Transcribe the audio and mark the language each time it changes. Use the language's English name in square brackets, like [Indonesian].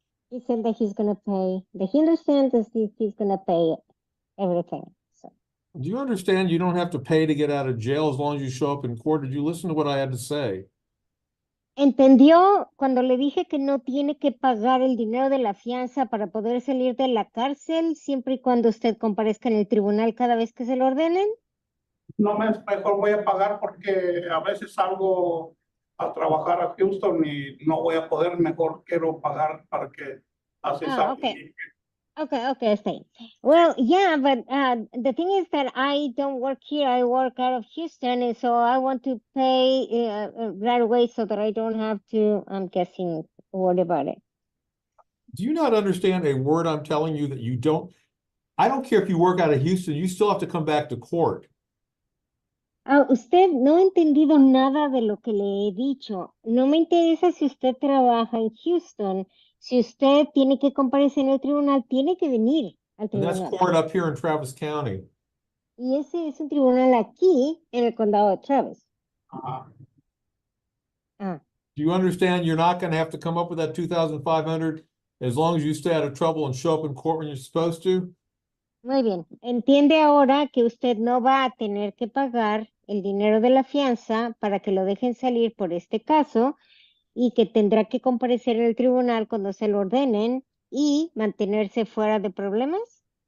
[English] He said that he's gonna pay. That he understands that he's gonna pay everything. So. Do you understand you don't have to pay to get out of jail as long as you show up in court? Did you listen to what I had to say? [Spanish] ¿Entendió cuando le dije que no tiene que pagar el dinero de la fianza para poder salir de la cárcel siempre y cuando usted comparezca en el tribunal cada vez que se lo ordenen? no me mejor voy a pagar porque a veces salgo a trabajar a Houston y no voy a poder, mejor quiero pagar para que así salga. [English] Okay. Okay, stay. Well, yeah, but the thing is that I don't work here. I work out of Houston, and so I want to pay right away so that I don't have to, I'm guessing, worry about it. Do you not understand a word I'm telling you that you don't? I don't care if you work out of Houston, you still have to come back to court. [Spanish] Usted no ha entendido nada de lo que le he dicho. No me interesa si usted trabaja en Houston. Si usted tiene que comparecer en el tribunal, tiene que venir al [English] And that's [Spanish] tribunal. [English] court up here in Travis County. [Spanish] Y ese es un tribunal aquí en el condado de Travis. Ajá. [English] Do you understand you're not going to have to come up with that 2,500 as long as you stay out of trouble and show up in court when you're supposed to? [Spanish] Muy bien. Entiende ahora que usted no va a tener que pagar el dinero de la fianza para que lo dejen salir por este caso y que tendrá que comparecer en el tribunal cuando se lo ordenen y mantenerse fuera de problemas.